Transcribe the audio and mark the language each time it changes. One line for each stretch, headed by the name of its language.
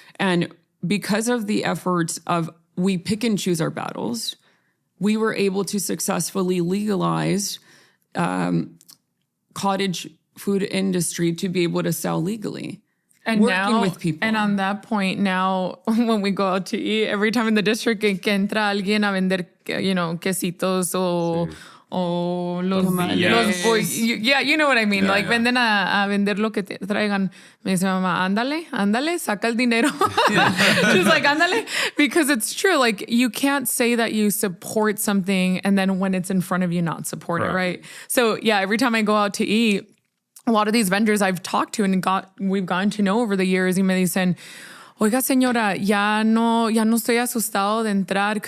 English: And because of the efforts of we pick and choose our battles, we were able to successfully legalize cottage food industry to be able to sell legally. And working now, with people. And on that point, now when we go out to eat, every time in the district
Spanish: que entra alguien a vender, quesitos o los
English: yeah, you know what I mean.
Spanish: Venden a vender lo que te traigan. Me dice mamá, ándale, saca el dinero.
English: She's like, ándale. Because it's true. Like, you can't say that you support something and then when it's in front of you, not support it, right? So, yeah, every time I go out to eat, a lot of these vendors I've talked to and we've gotten to know over the years,
Spanish: y me dicen, oiga, señora, ya no estoy asustado de entrar.